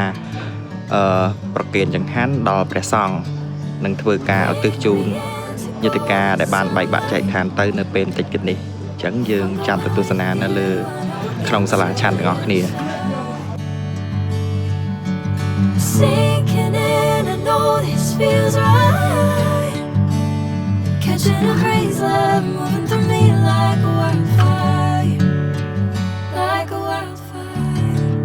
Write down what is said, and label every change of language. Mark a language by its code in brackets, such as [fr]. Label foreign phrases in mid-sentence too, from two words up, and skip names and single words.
[km] ប្រគេនចង្ហាន់ដល់ព្រះសង្ឃនិងធ្វើការឧទ្ទិសជូនយន្តការដែលបានបែកបាក់ចែកឋានទៅនៅពេលបន្តិចទៀតនេះអញ្ចឹងយើងចាំទៅទស្សនានៅលើក្នុងសាលាឆាន់ទាំងអស់គ្នា [en] Sinking in, I know this feels right. Catching a breeze, love moving through me like a wildfire, like a wildfire.